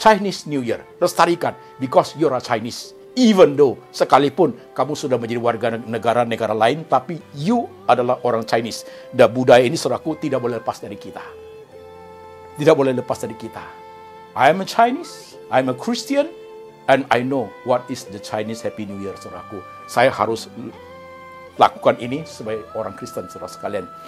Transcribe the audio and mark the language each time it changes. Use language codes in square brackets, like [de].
[en] Chinese New Year, [id] lestarikan, [en] because you're a Chinese. Even though, [id] sekalipun kamu sudah menjadi warga negara lain, tapi you adalah orang Chinese. Dan budaya ini, saudaraku, tidak boleh lepas dari kita. Tidak boleh lepas dari kita. [en] I am a Chinese, I'm a Christian, and I know what is the Chinese Happy New Year, [id] saudaraku. Saya harus lakukan ini sebagai orang Kristen, saudara sekalian.